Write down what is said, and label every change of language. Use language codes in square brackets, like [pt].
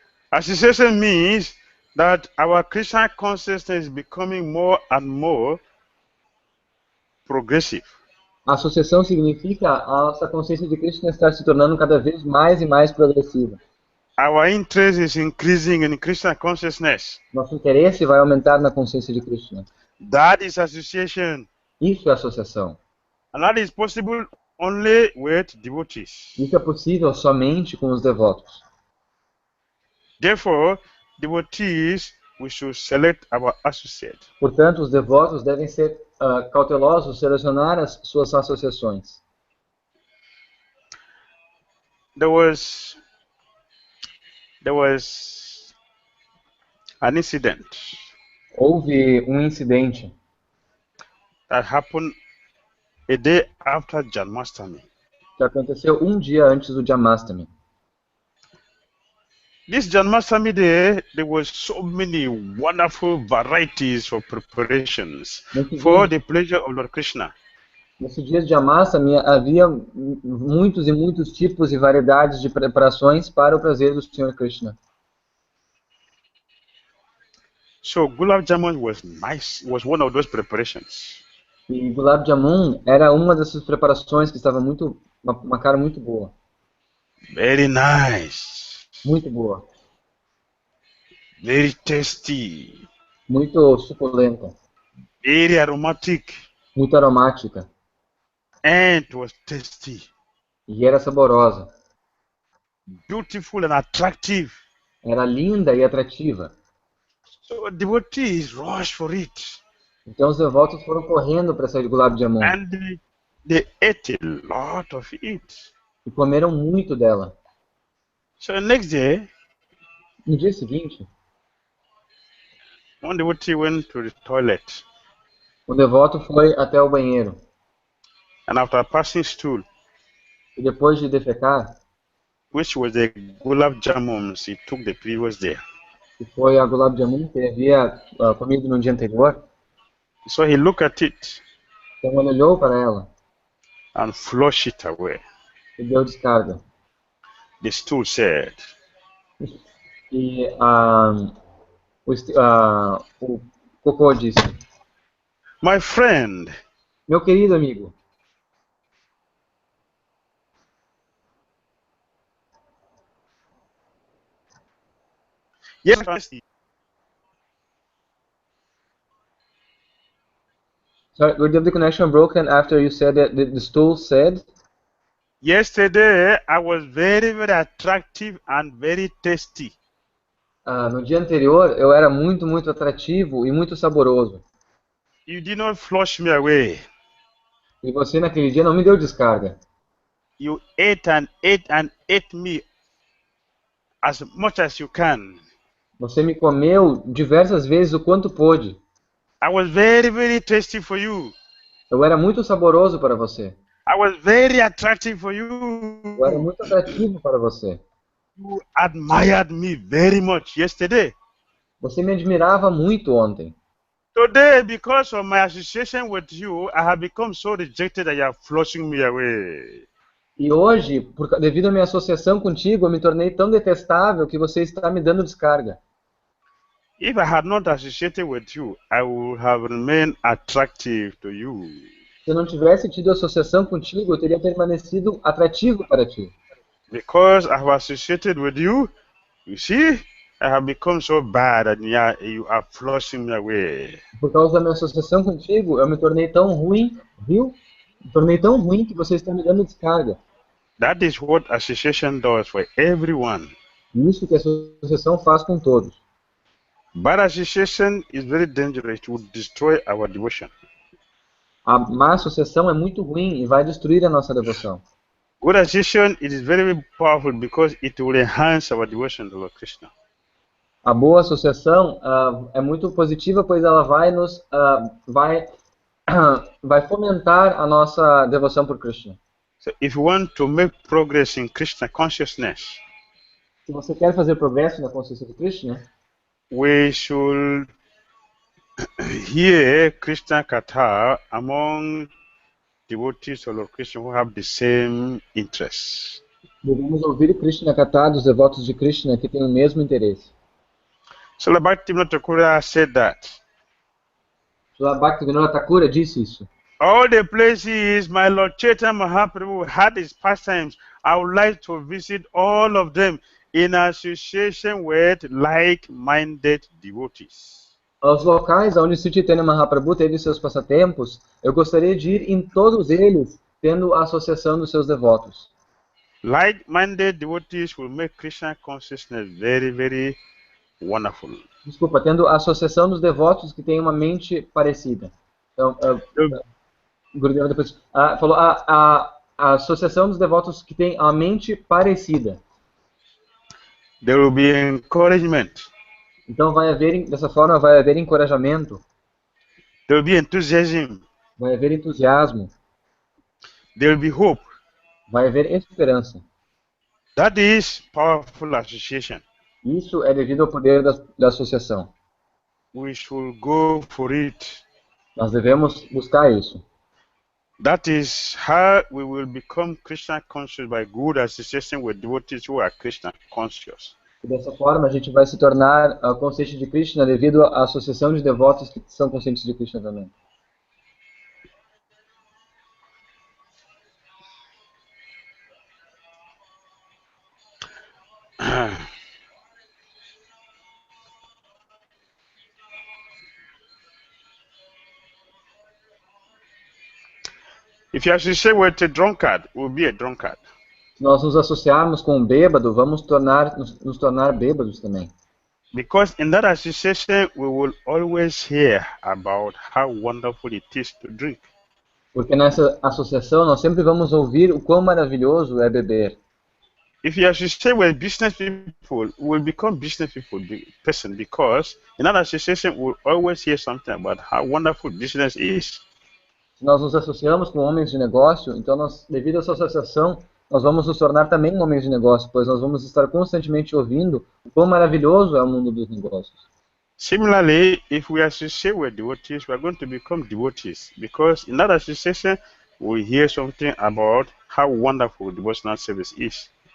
[en] Association means that our Krishna consciousness is becoming more and more progressive. [pt] A associação significa a nossa consciência de Krishna estar se tornando cada vez mais e mais progressiva. [en] Our interest is increasing in Krishna consciousness. [pt] Nosso interesse vai aumentar na consciência de Krishna. [en] That is association. [pt] Isso é associação. [en] And that is possible only with devotees. [pt] Isso é possível somente com os devotos. [en] Therefore, devotees, we should select our associate. [pt] Portanto, os devotos devem ser cautelosos, selecionar as suas associações. [en] There was an incident [pt] Houve um incidente [en] that happened a day after Janmashtami. [pt] que aconteceu um dia antes do Janmashtami. [en] This Janmashtami day, there were so many wonderful varieties of preparations for the pleasure of Lord Krishna. [pt] Nesse dia de Janmashtami havia muitos e muitos tipos e variedades de preparações para o prazer do Senhor Krishna. [en] So Gulab Jamun was one of those preparations. [pt] E Gulab Jamun era uma dessas preparações que estava uma cara muito boa. [en] Very nice. [pt] Muito boa. [en] Very tasty. [pt] Muito suculenta. [en] Very aromatic. [pt] Muito aromática. [en] And it was tasty. [pt] E era saborosa. [en] Beautiful and attractive. [pt] Era linda e atrativa. [en] So devotees rushed for it. [pt] Então os devotos foram correndo para essa Gulab Jamun. [en] And they ate a lot of it. [pt] E comeram muito dela. [en] So the next day, [pt] No dia seguinte, [en] one devotee went to the toilet. [pt] o devoto foi até o banheiro. [en] And after passing stool, [pt] E depois de defecar, [en] which was the Gulab Jamuns he took the previous day. [pt] que foi a Gulab Jamun que ele havia comido no dia anterior, [en] So he looked at it [pt] então ele olhou para ela [en] and flushed it away. [pt] e deu descarga. [en] The stool said, [pt] E o cocô disse: [en] "My friend, [pt] meu querido amigo, [en] yes, sorry, the connection broken after you said that the stool said, yesterday I was very, very attractive and very tasty. [pt] no dia anterior eu era muito, muito atrativo e muito saboroso. [en] You did not flush me away. [pt] E você naquele dia não me deu descarga. [en] You ate and ate and ate me as much as you can. [pt] Você me comeu diversas vezes o quanto pôde. [en] I was very, very tasty for you. [pt] Eu era muito saboroso para você. [en] I was very attractive for you. [pt] Eu era muito atrativo para você. [en] You admired me very much yesterday. [pt] Você me admirava muito ontem. [en] Today, because of my association with you, I have become so rejected that you are flushing me away. [pt] E hoje, devido à minha associação contigo, eu me tornei tão detestável que você está me dando descarga. [en] If I had not associated with you, I would have remained attractive to you. [pt] Se eu não tivesse tido associação contigo, eu teria permanecido atrativo para ti. [en] Because I have associated with you, you see, I have become so bad and you are flushing me away. [pt] Por causa da minha associação contigo, eu me tornei tão ruim, viu? Me tornei tão ruim que você está me dando descarga. [en] That is what association does for everyone. [pt] Isso que a associação faz com todos. [en] Bad association is very dangerous. It will destroy our devotion. [pt] A má associação é muito ruim e vai destruir a nossa devoção. [en] Good association it is very powerful because it will enhance our devotion to Lord Krishna. [pt] A boa associação é muito positiva, pois ela vai vai fomentar a nossa devoção por Krishna. [en] So if you want to make progress in Krishna consciousness, [pt] Se você quer fazer progresso na consciência de Krishna, [en] we should hear Krishna Katha among devotees of Lord Krishna who have the same interests. [pt] devemos ouvir Krishna Katha dos devotos de Krishna que têm o mesmo interesse. [en] So Bhakti Dhira Damodara said that. [pt] Bhakti Dhira Damodara disse isso. [en] All the places my Lord Chaitanya Mahaprabhu had his pastimes, I would like to visit all of them in association with like-minded devotees. [pt] Aos locais onde Sri Chaitanya Mahaprabhu teve seus passatempos, eu gostaria de ir em todos eles, tendo a associação dos seus devotos. [en] Like-minded devotees will make Krishna consciousness very, very wonderful. [pt] Desculpa, tendo a associação dos devotos que têm uma mente parecida. Então, Gurudeva depois falou a associação dos devotos que têm a mente parecida. [en] There will be encouragement. [pt] Então dessa forma vai haver encorajamento. [en] There will be enthusiasm. [pt] Vai haver entusiasmo. [en] There will be hope. [pt] Vai haver esperança. [en] That is powerful association. [pt] Isso é devido ao poder da associação. [en] We should go for it. [pt] Nós devemos buscar isso. [en] That is how we will become Krishna conscious by good association with devotees who are Krishna conscious. [pt] E dessa forma a gente vai se tornar consciente de Krishna devido à associação de devotos que são conscientes de Krishna também. [en] If you associate with a drunkard, we'll be a drunkard. [pt] Se nós nos associarmos com um bêbado, vamos nos tornar bêbados também. [en] Because in that association, we will always hear about how wonderful it is to drink. [pt] Porque nessa associação nós sempre vamos ouvir o quão maravilhoso é beber. [en] If you associate with business people, we will become business person because in that association, we will always hear something about how wonderful business is. [pt] Se nós nos associamos com homens de negócio, então devido a essa associação, nós vamos nos tornar também homens de negócio, pois nós vamos estar constantemente ouvindo o quão maravilhoso é o mundo dos negócios. [en] Similarly, if we associate with devotees, we are going to become devotees because in that association, we hear something about how wonderful devotional service is.